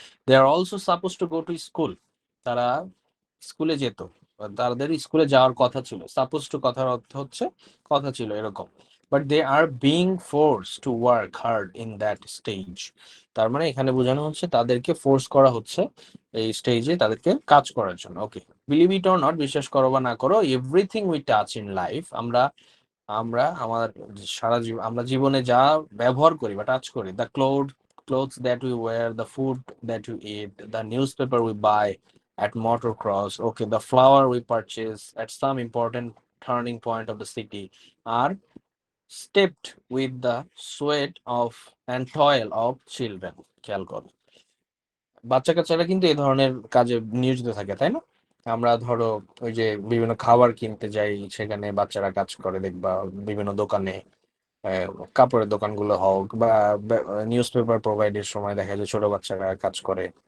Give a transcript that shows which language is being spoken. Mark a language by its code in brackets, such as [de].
[en] they are also suppose to go to school, [bn] তারা স্কুলে যেত, তাদের স্কুলে যাওয়ার কথা ছিল। সাপোজ টু কথার অর্থ হচ্ছে কথা ছিল এরকম। [en] but they are being force to work hard in that stage, [bn] তার মানে এখানে বোঝানো হচ্ছে তাদেরকে ফোর্স করা হচ্ছে এই স্টেজে তাদেরকে কাজ করার জন্য। [en] okay, believe it or not, [bn] বিশ্বাস করো বা না করো, [en] everything we touch in life, [bn] আমরা আমরা আমার সারা জীবন, আমরা জীবনে যা ব্যবহার করি বা টাচ করি, [en] The clothes that we wear, the food that we eat, the newspaper we buy at motor cross, okay, the flower we purchase at some important turning point of the city, are stepped with the sweat of and toil of children. [bn] খেয়াল করো, বাচ্চা কাচ্চারা কিন্তু এই ধরনের কাজে নিয়োজিত থাকে, তাই না? আমরা ধরো ওই যে বিভিন্ন খাবার কিনতে যাই, সেখানে বাচ্চারা কাজ করে দেখবা, বিভিন্ন দোকানে, আহ, কাপড়ের দোকানগুলো হোক, বা নিউজ পেপার প্রোভাইডের সময় দেখা যায় ছোট বাচ্চারা কাজ করে।